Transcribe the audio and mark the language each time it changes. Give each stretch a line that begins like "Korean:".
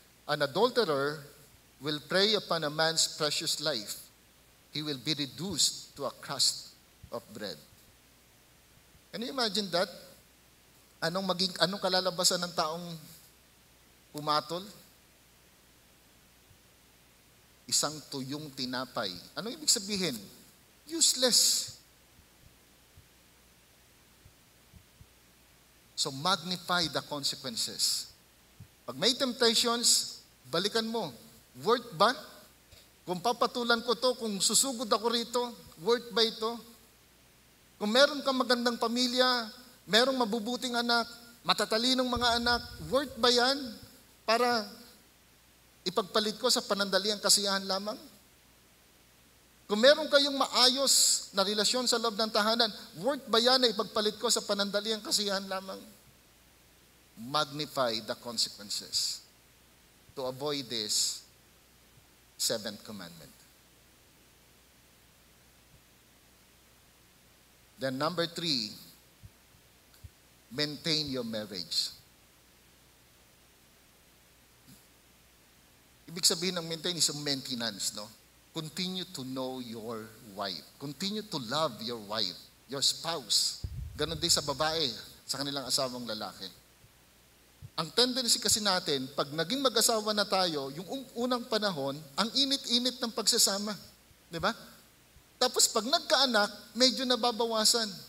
English: An adulterer will prey upon a man's precious life. He will be reduced to a crust of bread. Can you imagine that?
Filipino: Anong kalalabasan ng taong pumatol? Isang tuyong tinapay. Anong ibig sabihin? Useless.
English: So magnify the consequences.
Filipino: Pag may
English: temptations,
Filipino: balikan mo.
English: Worth ba?
Filipino: Kung papatulan ko to, kung susugod ako rito, worth ba ito? Kung meron kang magandang pamilya, merong mabubuting anak, matatalinong mga anak, worth ba yan para ipagpalit ko sa panandaliang kasiyahan lamang? Kung meron kayong maayos na relasyon sa loob ng tahanan, worth ba yan na ipagpalit ko sa panandaliang kasiyahan lamang?
English: Magnify the consequences. To avoid this, seventh commandment. Then number 3, maintain your marriage.
Filipino: Ibig sabihin ng
English: maintain is maintenance, no? Continue to know your wife. Continue to love your wife, your spouse.
Filipino: Ganon din sa babae, sa kanilang asawang lalaki. Ang tendency kasi natin, pag naging mag-asawa na tayo, yung unang panahon, ang init-init ng pagsasama. Di ba? Tapos pag nagkaanak, medyo nababawasan.